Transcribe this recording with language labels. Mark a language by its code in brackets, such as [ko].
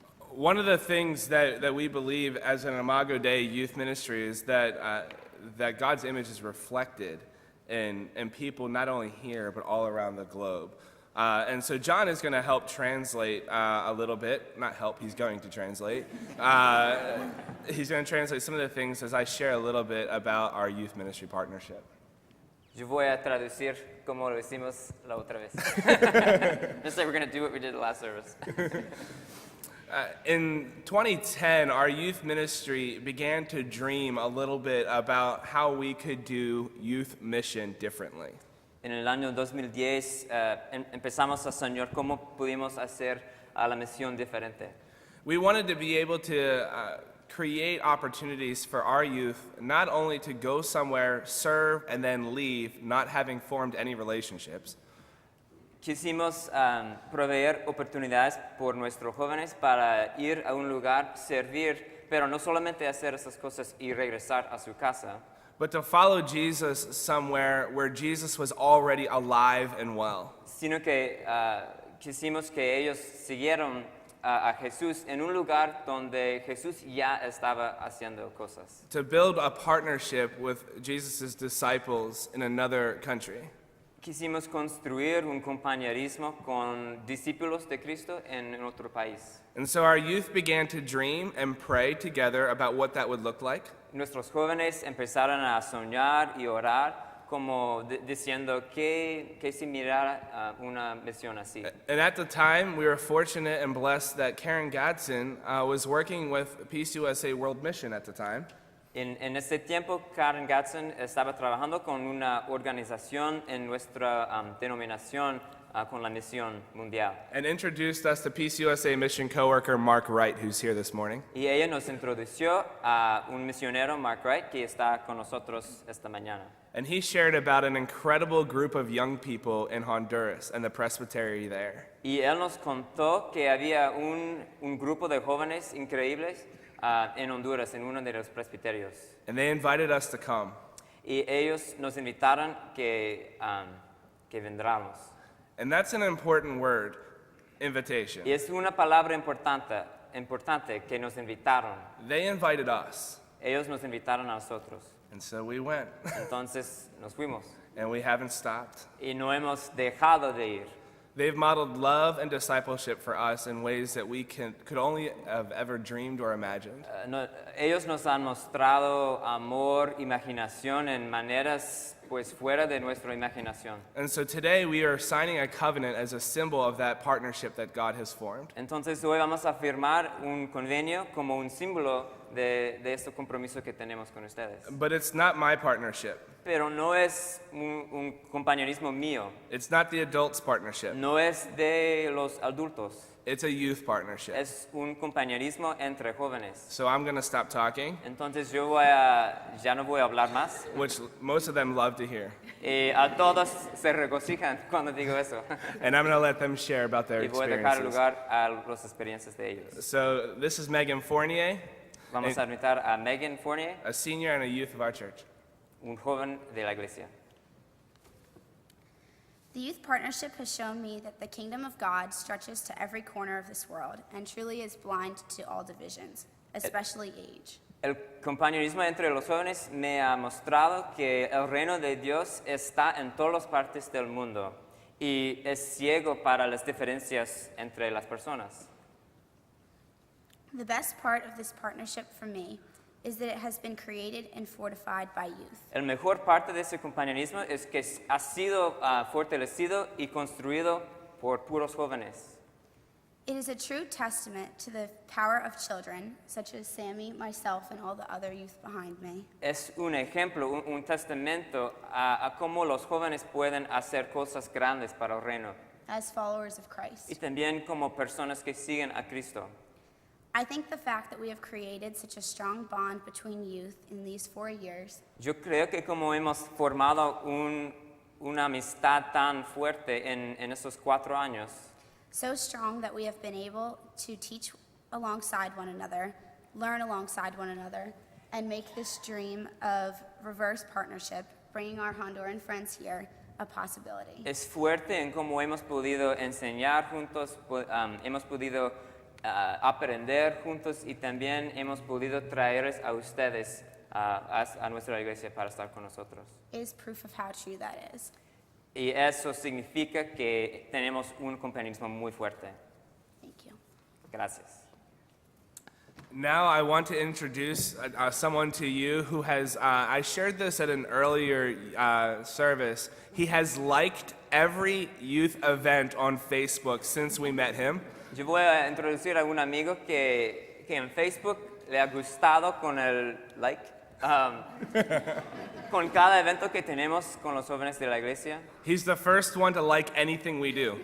[en] One of the things that we believe as an Imago Dei youth ministry is that God's image is reflected in people not only here but all around the globe. And so John is going to help translate a little bit. Not help, he's going to translate. He's going to translate some of the things as I share a little bit about our youth ministry partnership. [es] Yo voy a traducir como lo hicimos la otra vez. [en] Just like we're going to do what we did the last service. In 2010, our youth ministry began to dream a little bit about how we could do youth mission differently. [es] En el año 2010 empezamos a soñar cómo pudimos hacer la misión diferente. [en] We wanted to be able to create opportunities for our youth not only to go somewhere, serve, and then leave, not having formed any relationships. [es] Quisimos proveer oportunidades por nuestros jóvenes para ir a un lugar, servir, pero no solamente hacer esas cosas y regresar a su casa. [en] But to follow Jesus somewhere where Jesus was already alive and well. [es] Sino que quisimos que ellos siguieron a Jesús en un lugar donde Jesús ya estaba haciendo cosas. [en] To build a partnership with Jesus' disciples in another country. [es] Quisimos construir un compañerismo con discípulos de Cristo en otro país. [en] And so our youth began to dream and pray together about what that would look like. [es] Nuestros jóvenes empezaron a soñar y orar como diciendo que si mirara una misión así. [en] And at the time, we were fortunate and blessed that Karen Gadsden was working with Peace USA World Mission at the time. [es] En ese tiempo, Karen Gadsden estaba trabajando con una organización en nuestra denominación con la misión mundial. [en] And introduced us to Peace USA mission coworker Mark Wright, who's here this morning. [es] Y ella nos introdujo a un misionero, Mark Wright, que está con nosotros esta mañana. [en] And he shared about an incredible group of young people in Honduras and the presbytery there. [es] Y él nos contó que había un grupo de jóvenes increíbles en Honduras, en uno de los presbiterios. [en] And they invited us to come. [es] Y ellos nos invitaron que vendramos. [en] And that's an important word, invitation. [es] Y es una palabra importante que nos invitaron. [en] They invited us. [es] Ellos nos invitaron a nosotros. [en] And so we went, [es] Entonces nos fuimos [en] and we haven't stopped. [es] y no hemos dejado de ir. [en] They've modeled love and discipleship for us in ways that we could only have ever dreamed or imagined. [es] Ellos nos han mostrado amor, imaginación en maneras pues fuera de nuestra imaginación. [en] And so today we are signing a covenant as a symbol of that partnership that God has formed. [es] Entonces hoy vamos a firmar un convenio como un símbolo de este compromiso que tenemos con ustedes. [en] But it's not my partnership. [es] Pero no es un compañerismo mío, [en] It's not the adults' partnership. [es] no es de los adultos, [en] It's a youth partnership. [es] es un compañerismo entre jóvenes. [en] So I'm going to stop talking, [es] Entonces ya no voy a hablar más. [en] which most of them love to hear. [es] Y a todos se regocijan cuando digo eso. [en] And I'm going to let them share about their [es] Y voy a dejar [en] experiences. [es] lugar a las experiencias de ellos. [en] So this is Megan Fournier, [es] Vamos a invitar a Megan Fournier, [en] a senior and a youth of our church. [es] un joven de la iglesia. [en] The youth partnership has shown me that the kingdom of God stretches to every corner of this world and truly is blind to all divisions, especially age. [es] El compañerismo entre los jóvenes me ha mostrado que el reino de Dios está en todas las partes del mundo y es ciego para las diferencias entre las personas. [en] The best part of this partnership for me is that it has been created and fortified by youth. [es] El mejor parte de ese compañerismo es que ha sido fortalecido y construido por puros jóvenes. [en] It is a true testament to the power of children, such as Sammy, myself, and all the other youth behind me. [es] Es un ejemplo, un testamento a cómo los jóvenes pueden hacer cosas grandes para el reino [en] As followers of [es] y [en] Christ. [es] también como personas que siguen a Cristo. [en] I think the fact that we have created such a strong bond between youth in these 4 years [es] Yo creo que como hemos formado una amistad tan fuerte en estos 4 años, [en] so strong that we have been able to teach alongside one another, learn alongside one another, and make this dream of reverse partnership, bringing our Honduran friends here, a possibility. [es] es fuerte en cómo hemos podido enseñar juntos, hemos podido aprender juntos y también hemos podido traerles a ustedes a nuestra iglesia para estar con nosotros. [en] It is proof of how true that is. [es] Y eso significa que tenemos un compañerismo muy fuerte. [en] Thank you. [es] Gracias. [en] Now I want to introduce someone to you who has, I shared this at an earlier service. He has liked every youth event on Facebook since we met him. [es] Yo voy a introducir a un amigo que en Facebook le ha gustado con el like, con cada evento que tenemos con los jóvenes de la iglesia. [en] He's the first one to like anything we do.